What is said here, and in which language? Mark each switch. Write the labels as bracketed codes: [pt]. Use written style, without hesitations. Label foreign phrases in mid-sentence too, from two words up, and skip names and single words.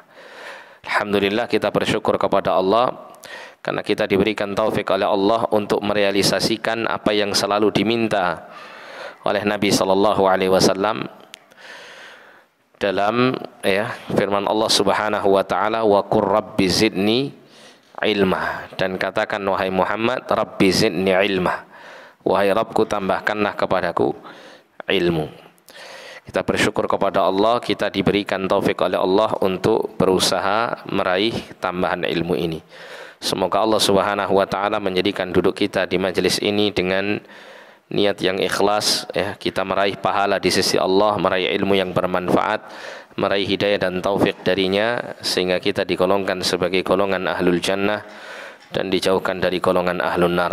[id] Alhamdulillah, kita bersyukur kepada Allah karena kita diberikan taufik oleh Allah untuk merealisasikan apa yang selalu diminta oleh Nabi SAW dalam firman Allah [ar] سبحانه وتعالى, وقل رب زدني علما, [id] dan katakan wahai Muhammad, [ar] رب زدني علما, [id] wahai Rabbku tambahkanlah kepadaku ilmu. Kita bersyukur kepada Allah, kita diberikan taufik oleh Allah untuk berusaha meraih tambahan ilmu ini. Semoga Allah [ar] سبحانه وتعالى [id] menjadikan duduk kita di majelis ini dengan niat yang ikhlas, ya, kita meraih pahala di sisi Allah, meraih ilmu yang bermanfaat, meraih hidayah dan taufik darinya, sehingga kita digolongkan sebagai golongan [ar] أهل الجنة [id] dan dijauhkan dari golongan [ar] أهل النار.